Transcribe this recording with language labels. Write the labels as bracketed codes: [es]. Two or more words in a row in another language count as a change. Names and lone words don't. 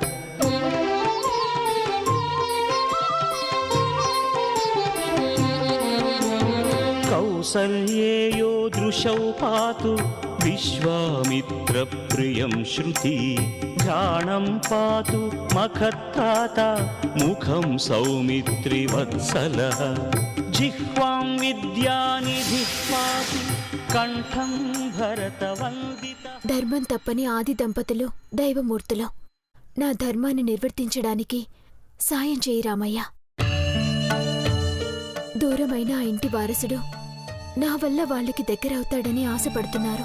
[sa] कौसल्येयो दृशौ पातु विश्वामित्रप्रियं श्रुति घ्राणं पातु मखत्राता मुखं सौमित्रिवत्सलः जिह्वां विद्यानिधिः पातु కంఠం భరతవందిత. [te] ధర్మం తప్పని ఆది దంపతులు దైవమూర్తులు. నా ధర్మాన్ని నిర్వర్తించడానికి సాయం చేయి రామయ్య. దూరమైన ఆ ఇంటి వారసుడు నా వల్ల వాళ్ళకి దగ్గరవుతాడని ఆశపడుతున్నారు.